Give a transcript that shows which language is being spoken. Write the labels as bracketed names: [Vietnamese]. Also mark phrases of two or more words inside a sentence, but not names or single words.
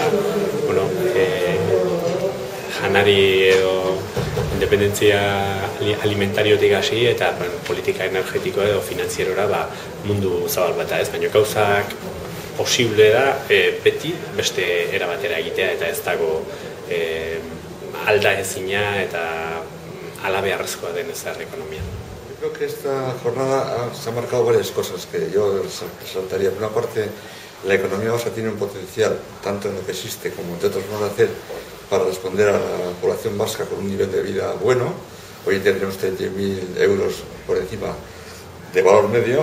[Basque] janari edo independentzia alimentariotik hasi eta politika energetiko edo finanzierora mundu zabal bat ez, baina gauzak posible da beti beste era batera egitea eta ez dago alda ezina eta ala beharrezkoa den ezer ekonomia. [Spanish] Creo que esta jornada se han marcado varias cosas que yo resaltaría. Por una parte, la economía vasca tiene un potencial, tanto en lo que existe como en otros modos de hacer, para responder a la población vasca con un nivel de vida bueno. Hoy tenemos 30.000 euros por encima de valor medio.